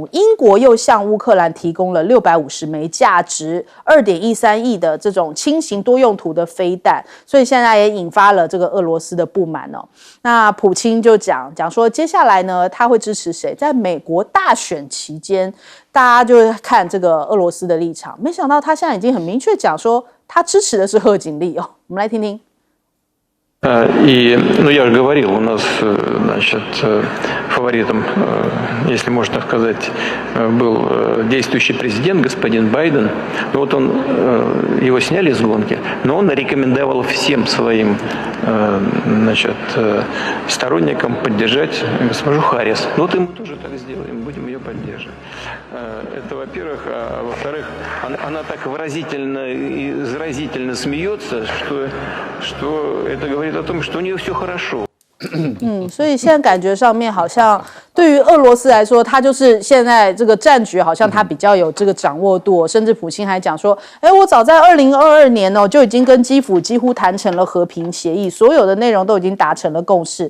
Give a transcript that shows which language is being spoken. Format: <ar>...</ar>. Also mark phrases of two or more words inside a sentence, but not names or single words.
<zh>英国又向乌克兰提供了650枚价值2.13亿的这种轻型多用途的飞弹，所以现在也引发了这个俄罗斯的不满哦。那普京就讲说，接下来呢，他会支持谁？在美国大选期间，大家就看这个俄罗斯的立场。没想到他现在已经很明确讲说，他支持的是贺锦丽哦。我们来听听。</zh> <ru>Я же говорил, у нас, значит, фаворитом, если можно сказать, был действующий президент, господин Байден. Вот его сняли с гонки, но он рекомендовал всем своим, значит, сторонникам поддержать госпожу Харрис. Вот и мы тоже так сделаем, будем ее поддерживать. Это, во-первых. А во-вторых, она так выразительно и заразительно смеется, что это говорит о том, что у нее все хорошо.</ru> <zh>所以现在感觉上面好像对于俄罗斯来说，他就是现在这个战局好像他比较有这个掌握度，甚至普京还讲说，我早在2022年就已经跟基辅几乎谈成了和平协议，所有的内容都已经达成了共识。</zh>